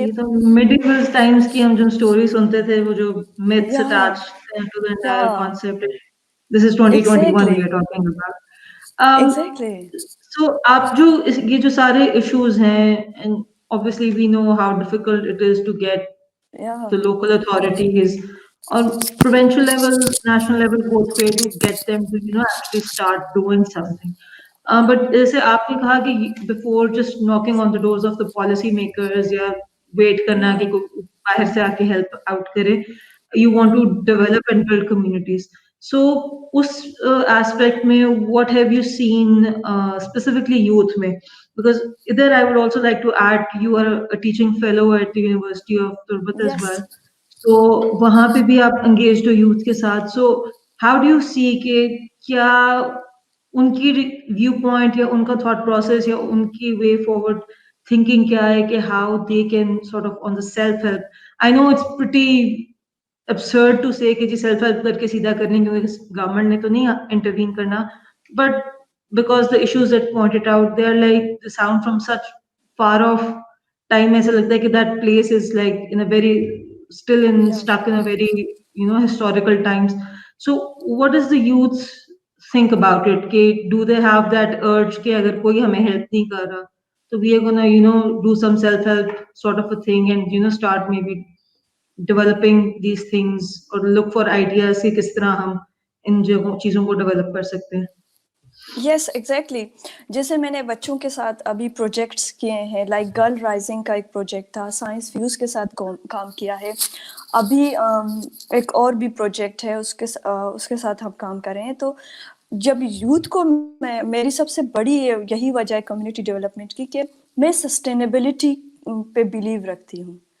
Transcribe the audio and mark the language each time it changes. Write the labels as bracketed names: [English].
[Urdu] یہ تو medieval Times کی ہم جو اسٹوری سنتے تھے، وہ جو myths یا [English] attached to the entire [Urdu] یا [English] concept. This is 2021 exactly we are talking about. Exactly. [Urdu] سو آپ جو یہ جو سارے ایشوز ہیں and [English] obviously we know how difficult it is to get Yeah. the local authorities on provincial level, national level, both way to get them to, actually start doing something. But [Urdu] جیسے آپ نے کہا کہ [English] before just knocking on the doors of the policy makers [Urdu] یا wait کرنا کہ کوئی باہر سے آ کے help out کرے, [English] you want to develop and build communities. So [Urdu] اس aspect میں [English] what have you seen specifically youth میں? Because either I would also like to add, you are a teaching fellow at the University of Turbat as well. Yes. [Urdu] So وہاں پہ بھی آپ engaged ہو youth کے ساتھ. [English] So how do you see [Urdu] کہ کیا ان کی ویو پوائنٹ یا ان کا تھاٹ پروسیس یا ان کی وے فارورڈ تھنکنگ کیا ہے کہ [English] How they can sort of on the self help. I know it's pretty absurd to say [Urdu] کہ جی سیلف ہیلپ کر کے سیدھا کرنے کیونکہ گورنمنٹ نے تو نہیں انٹروین کرنا, [English] but because the issues that pointed out, they are like they sound from such far off time, [Urdu] ایسا لگتا ہے کہ [English] that place is like in a very still in Yeah. stuck in a very historical times. So what does the youth think about it? کہ do they have that urge [Urdu] کہ اگر کوئی ہمیں help نہیں کر رہا تو [English] we are gonna do some self help sort of a thing and start maybe developing these things or look for ideas [Urdu] کہ کس طرح ہم ان چیزوں کو ڈیولپ کر سکتے ہیں. [English] Yes exactly. [Urdu] جیسے میں نے بچوں کے ساتھ ابھی پروجیکٹس کیے ہیں, لائک گرل رائزنگ کا ایک پروجیکٹ تھا, سائنس فیوز کے ساتھ کام کیا ہے, ابھی ایک اور بھی پروجیکٹ ہے اس کے ساتھ ہم کام کر رہے ہیں. تو جب یوتھ کو میری سب سے بڑی یہی وجہ ہے کمیونٹی ڈیولپمنٹ کی کہ میں سسٹینیبلٹی پہ بلیو رکھتی ہوں.